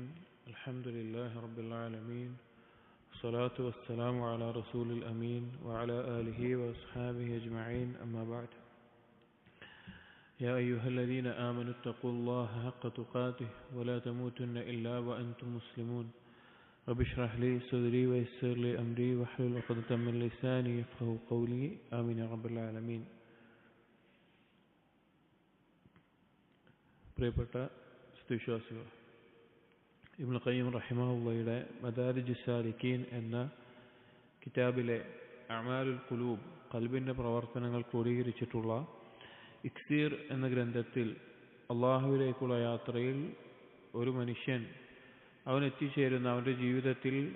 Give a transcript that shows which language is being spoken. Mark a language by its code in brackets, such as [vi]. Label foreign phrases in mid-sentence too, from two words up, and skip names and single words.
[ar] الحمد لله رب العالمين، الصلاة والسلام على رسول الأمين وعلى آله وأصحابه أجمعين، أما بعد. يا أيها الذين آمنوا اتقوا الله حق تقاته ولا تموتن إلا وأنتم مسلمون. رب اشرح لي صدري ويسر لي أمري واحلل عقدة من لساني يفقهوا قولي، آمين يا رب العالمين. [ml] പ്രിയപ്പെട്ട വിശ്വാസികൾ, ഇബ്നു ഖയ്യിം റഹിമഹുള്ളയുടെ മദാരിജ് സാലിക്കീൻ എന്ന കിതാബിലെ [ar] أعمال القلوب, [ml] ഖൽബിൻ്റെ പ്രവർത്തനങ്ങൾ ക്രോഡീകരിച്ചിട്ടുള്ള ഇക്സീർ എന്ന ഗ്രന്ഥത്തിൽ അള്ളാഹുവിലേക്കുള്ള യാത്രയിൽ ഒരു മനുഷ്യൻ അവൻ എത്തിച്ചേരുന്ന, അവൻ്റെ ജീവിതത്തിൽ